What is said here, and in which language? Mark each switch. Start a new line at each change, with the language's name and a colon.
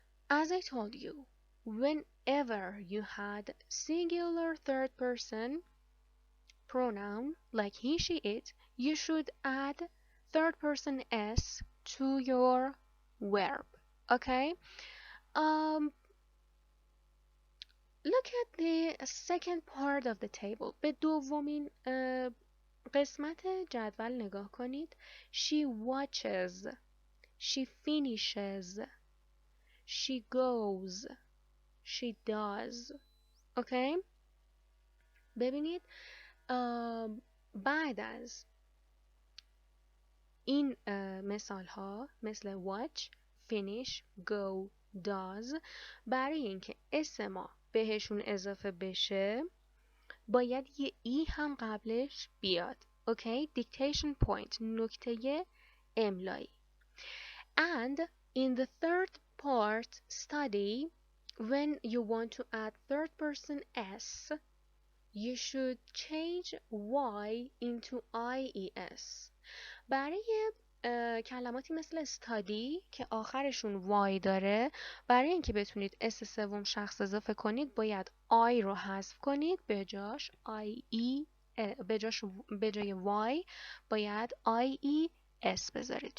English: As I told you, whenever you had singular third person pronoun like he, she, it, you should add third person s to your verb. Okay? Look at the second part of the table.
Persian: به دومین قسمت جدول نگاه کنید.
English: She watches. She finishes. She goes. She does. Okay?
Persian: ببینید بعد از این مثال ها مثل watch, finish, go, does برای اینکه اسم ما بهشون اضافه بشه باید یه ای هم قبلش بیاد. اوکی؟
English: dictation point
Persian: نکته املایی.
English: And in the third part study when you want to add third person s you should change y into ies.
Persian: برای کلماتی مثل study که آخرشون y داره برای اینکه بتونید اس سوم شخص اضافه کنید باید I رو حذف کنید به جاش IE به جای y باید IES بذارید.